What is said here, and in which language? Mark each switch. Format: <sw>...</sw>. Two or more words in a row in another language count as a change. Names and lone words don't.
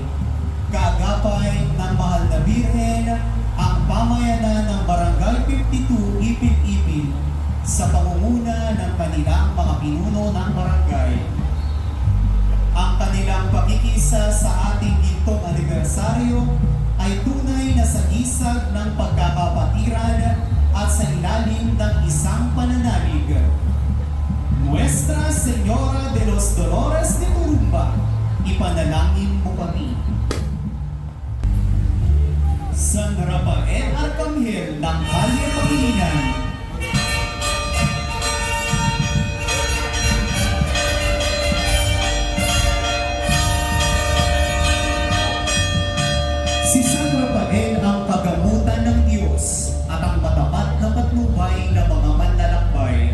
<tl>Kaagapay ng mahal na Birhen, ang pamayanan ng Barangay 52 Ipil-Ipil sa pangunguna ng kanilang mga pinuno ng barangay. Ang kanilang pakikisa sa ating gintong anibersaryo ay tunay na sagisag ng pagkakapatiran at sa ilalim ng isang pananalig. Nuestra Señora de los Dolores de Turumba, ipanalangin mo kami. San Rafael Arcangel ng Kalye Pangilinan, si San Rafael ang kagamutan ng Diyos at ang matapat na patnubay ng mga manlalakbay.</tl>